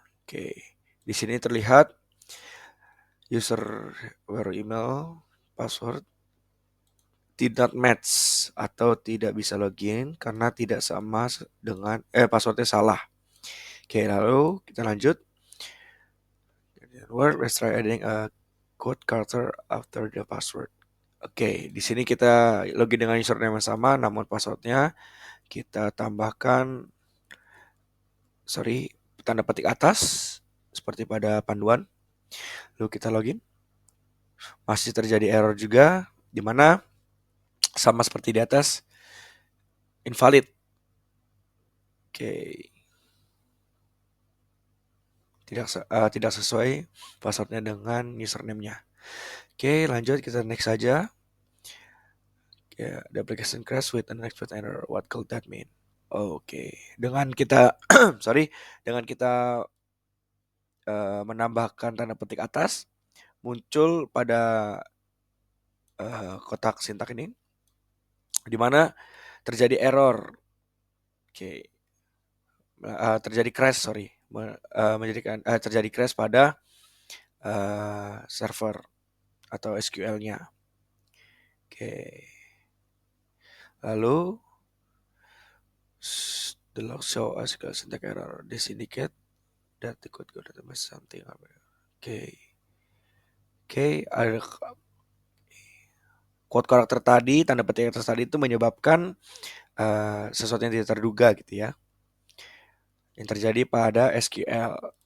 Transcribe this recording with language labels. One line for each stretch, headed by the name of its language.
Indonesian: Oke, di sini terlihat user where email password tidak match atau tidak bisa login karena tidak sama dengan passwordnya salah. Oke, lalu kita lanjut.
English: Let's try adding a code character after the password.
Indonesian: Oke, di sini kita login dengan username yang sama, namun passwordnya kita tambahkan tanda petik atas seperti pada panduan. Lalu kita login. Masih terjadi error juga, di mana sama seperti di atas, invalid. Oke. Tidak sesuai passwordnya dengan username-nya. Oke, lanjut kita next saja.
English: The application crash with an unexpected error. What could that mean?
Indonesian: Oke, dengan kita dengan kita menambahkan tanda petik atas, muncul pada kotak sintak ini, di mana terjadi error. Oke, terjadi crash, terjadi crash pada server atau SQL-nya.
English: Oke, lalu the log show SQL syntax error. This indicate that the code got something.
Indonesian: Oke, ada quote karakter tadi, tanda petik atas tadi itu menyebabkan sesuatu yang tidak terduga gitu ya, yang terjadi pada SQL.